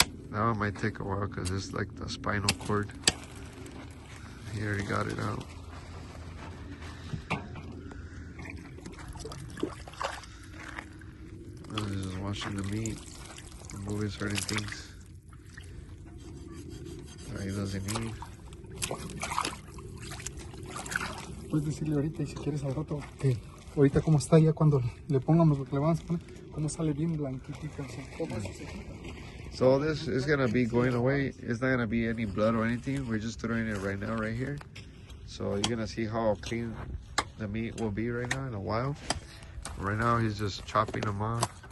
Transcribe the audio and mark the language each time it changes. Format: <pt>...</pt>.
<en>Now it might take a while because it's like the spinal cord. He already got it out. Now he's just washing the meat, removing certain things that he doesn't need.</en> <es>Puedes decirle ahorita y si quieres al rato que ahorita como está ya cuando le pongamos lo que le vamos a poner, como sale bien blanquitito. O sea, todo eso se quita.</es> <en>So all this is gonna be going away. It's not gonna be any blood or anything. We're just throwing it right now, right here. So you're gonna see how clean the meat will be right now in a while. Right now he's just chopping them off.</en>